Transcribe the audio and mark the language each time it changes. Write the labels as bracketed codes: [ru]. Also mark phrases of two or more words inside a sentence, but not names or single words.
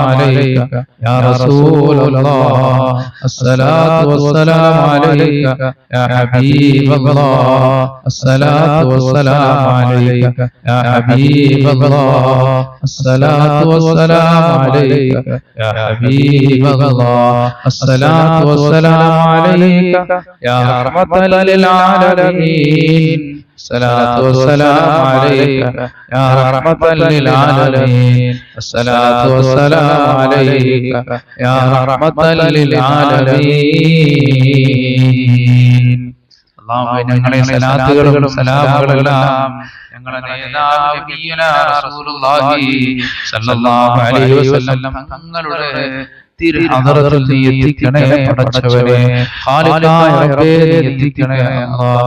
[ar] عليك يا رسول الله، الصلاة والسلام عليك يا حبيب الله، الصلاة والسلام عليك يا حبيب الله، الصلاة والسلام عليك يا حبيب الله، الصلاة والسلام عليك يا رحمة للعالمين, الصلاة والسلام عليك يا رحمة للعالمين، الصلاة والسلام عليك يا رحمة للعالمين. [ml] اللهم ഞങ്ങളെ സലാത്തുകളും സലാമുകളെല്ലാം ഞങ്ങളുടെ നേതാവ് [ar] نبينا رسول الله صلى الله عليه وسلم [ml] തങ്ങളുടെ തിരുഹദറത്തിൽ നീ എത്തിക്കണേ പടച്ചവനെ. ഖാലിഖായ റബ്ബേ നീ എത്തിക്കണേ അല്ലാഹ്.